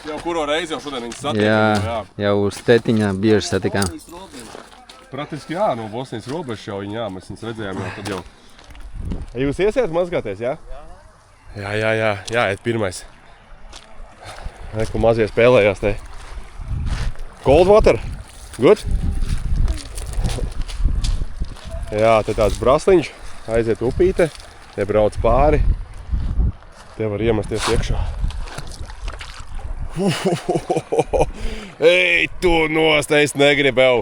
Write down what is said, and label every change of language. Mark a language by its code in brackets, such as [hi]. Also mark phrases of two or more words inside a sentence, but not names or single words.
[lv] Jau kuro reizi jau šodien viņas satiekam. Jā, jau uz tetiņā bieži satikām. Praktiski jā, no Bosnijas robežas jau viņi, jā, mēs viņas redzējām jau tad jau. Jūs iesiet mazgāties, jā? Jā, iet pirmais. Ko mazie spēlējās te. [en] Cold water? Good? [lv] Jā, te tāds brasliņš, aiziet upīte, te brauc pāri. Te var iemesties iekšā. Ej, tu nost, es negribēju.